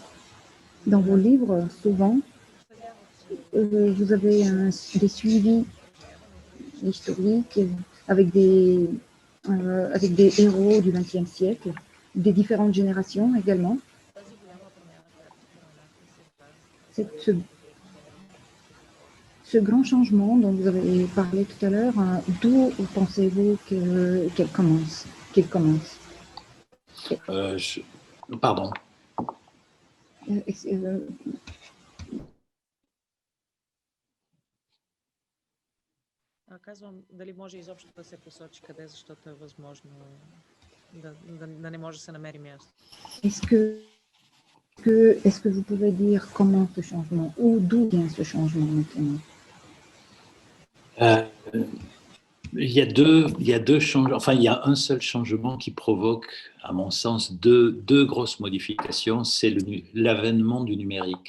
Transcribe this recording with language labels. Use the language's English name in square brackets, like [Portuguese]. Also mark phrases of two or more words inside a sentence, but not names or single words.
[French] Dans vos livres, souvent, vous avez des suivis historiques avec des héros du XXe siècle, des différentes générations également. Ce grand changement dont vous avez parlé tout à l'heure, d'où pensez-vous qu'il commence? Pardon. [Bulgarian] Казвам, дали може изобщо да се посочи къде, защото е възможно да не може да се намери място. [French] Est-ce que vous pouvez dire comment ce changement, ou d'où vient ce changement maintenant? Il y a deux changements, enfin il y a un seul changement qui provoque, à mon sens, deux grosses modifications, c'est l'avènement du numérique.